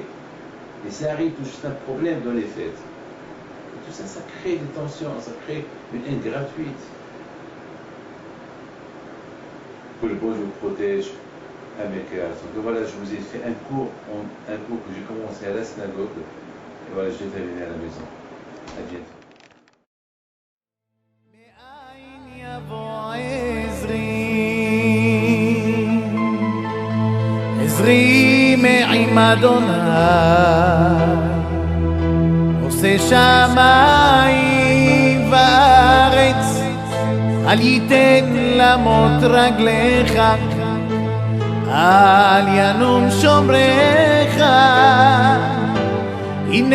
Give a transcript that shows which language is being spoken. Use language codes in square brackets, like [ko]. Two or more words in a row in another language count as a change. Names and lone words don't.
[fr] Et ça arrive tout juste un problème dans les fêtes. Et tout ça, ça crée des tensions, ça crée une haine gratuite. Que le bon Dieu vous protège. Donc voilà, je vous ai fait un cours que j'ai commencé à la synagogue. Et voilà, je l'ai terminé à la maison. À bientôt. [he] עזרי מעם אדוני עושה שמיים וארץ אל ייתן למוט רגליך אל ינום שומרך